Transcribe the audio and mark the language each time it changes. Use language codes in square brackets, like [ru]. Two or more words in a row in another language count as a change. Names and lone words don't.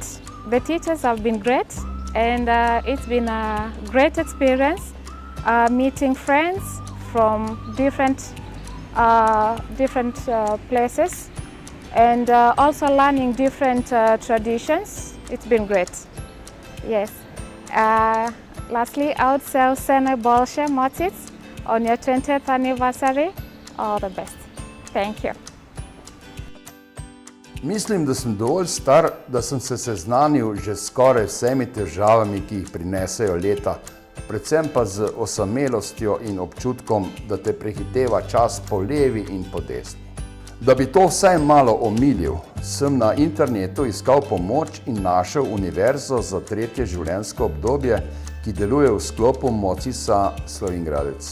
[en] The teachers have been great and it's been a great experience meeting friends from different places and also learning different traditions. It's been great. Yes. Lastly, I would say [sl] vse najboljše [en] MOCIS on your 20th anniversary. All the best. Thank you. [sl] Mislim, da sem dovolj star, da sem se seznanil že s skoraj vsemi težavami, ki jih prinesejo leta, predvsem pa z osamelostjo in občutkom, da te prehiteva čas po levi in po desni. Da bi to vsaj malo omilil, sem na internetu iskal pomoč in našel Univerzo za tretje življenjsko obdobje, ki deluje v sklopu MOCIS-a Slovenj Gradec.